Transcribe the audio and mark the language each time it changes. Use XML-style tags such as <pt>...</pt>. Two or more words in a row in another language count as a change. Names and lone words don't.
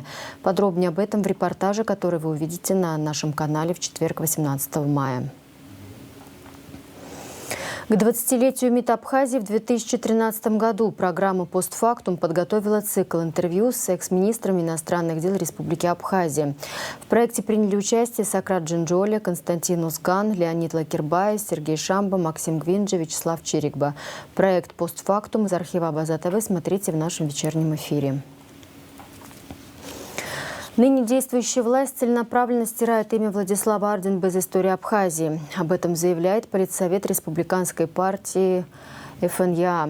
<ru>Подробнее об этом в репортаже, который вы увидите на нашем канале в четверг, 18 мая. К 20-летию МИД Абхазии в 2013 году программа «Постфактум» подготовила цикл интервью с экс-министрами иностранных дел Республики Абхазия. В проекте приняли участие Сократ Джинджоли, Константин Узган, Леонид Лакирбаев, Сергей Шамба, Максим Гвинджи, Вячеслав Чирикба. Проект «Постфактум» из архива Абаза ТВ смотрите в нашем вечернем эфире. Ныне действующая власть целенаправленно стирает имя Владислава Арденба из истории Абхазии. Об этом заявляет Политсовет Республиканской партии ФНЯ.</ru>